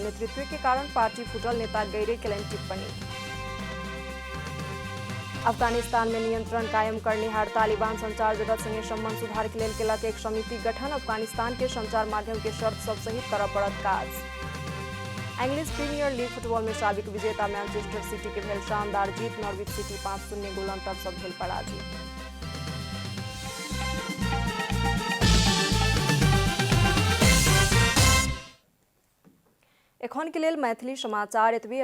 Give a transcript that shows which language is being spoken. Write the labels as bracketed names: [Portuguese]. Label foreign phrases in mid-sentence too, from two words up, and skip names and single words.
[Maithili] नेतृत्व के कारण पार्टी फुटल, नेता गैरे केलनि टिप्पणी। अफगानिस्तान में नियंत्रण कायम करनिहार तालिबान संचार जगत संगे संबंध सुधार के लेल केलक एक समिति गठन। अफगानिस्तान के संचार माध्यम के शर्त सब सहित करऽ पड़त काज। इंग्लिश प्रीमियर लीग फुटबॉल में साबिक विजेता मैनचेस्टर सिटी के भेल शानदार जीत। नॉर्विच सिटी 5-0 गोल अंतर से भेल पराजित। एखन के लेल मैथिली समाचार एतबे।